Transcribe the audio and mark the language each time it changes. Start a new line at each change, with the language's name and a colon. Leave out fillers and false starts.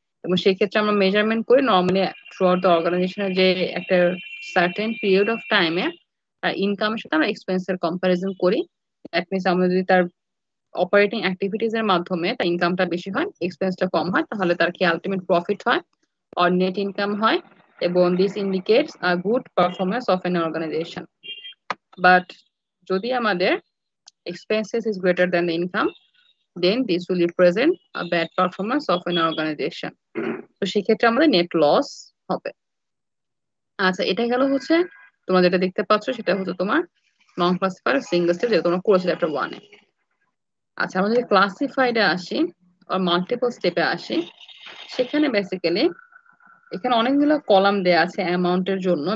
Bangla: এবং সেই ক্ষেত্রে আমরা মেজারমেন্ট করি নর্মালি
English: throughout the অর্গানাইজেশনের
Bangla: যে একটা
English: certain period of টাইমে
Bangla: ইনকামের সাথে আমরা এক্সপেন্সের কম্পারিজন করি।
English: that means
Bangla: আমরা যদি তার অপারেটিং অ্যাক্টিভিটিজ এর মাধ্যমে তার ইনকামটা বেশি হয়, এক্সপেন্সটা কম হয়, তাহলে তার কি আলটিমেট প্রফিট হয়
English: or net income
Bangla: হয়। এবং
English: this indicates a good performance of an organization. But
Bangla: যদি আমাদের
English: expenses is greater than the income, then this will represent a bad performance of an organization.
Bangla: তো সেক্ষেত্রে আমাদের নেট লস হবে। আচ্ছা, এটা গেল হচ্ছে তোমরা যেটা দেখতে পাচ্ছ সেটা হচ্ছে তোমার নন ক্লাসিফাইড সিঙ্গেল স্টেপ, যেটা তোমরা করেছো চ্যাপ্টার 1 এ। আচ্ছা, আমরা যদি ক্লাসিফাইডে আসি আর মাল্টিপল স্টেপে আসি, সেখানে বেসিক্যালি এখানে অনেকগুলো কলাম দেয়া আছে অ্যামাউন্টের জন্য।